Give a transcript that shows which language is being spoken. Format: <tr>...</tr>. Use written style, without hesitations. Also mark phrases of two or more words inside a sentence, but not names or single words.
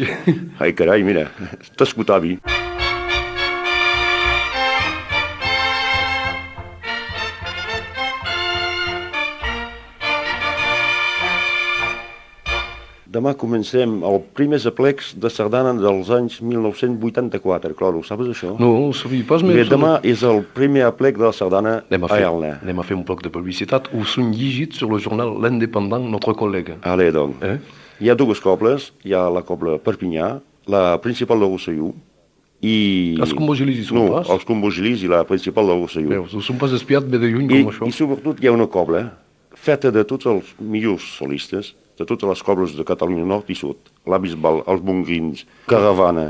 <ca>Ai, carai, mira, t'escoltavi. Demà comencem el primer aplecs de sardana dels anys 1984, claro, saps això? No, ho sabia pas, Bé, demà és el primer aplec de la sardana a Elna. Anem a fer un poc de publicitat. Ho són llegit sur el jornal L'Indépendant,</ca> <fr>notre collègue. Allez, donc.</fr> <ca>Hi ha dues cobles, hi ha la cobla Perpinyà, la principal de Rosselló, i... Els Combogelis hi són pas? No, els Combogelis i la principal de Rosselló. Veus, ho són pas espiat bé de lluny com això. I sobretot hi ha una cobla feta de tots els millors solistes, de totes les cobles de Catalunya Nord i Sud, la Bisbal, els Bongrins, Caravana...</ca>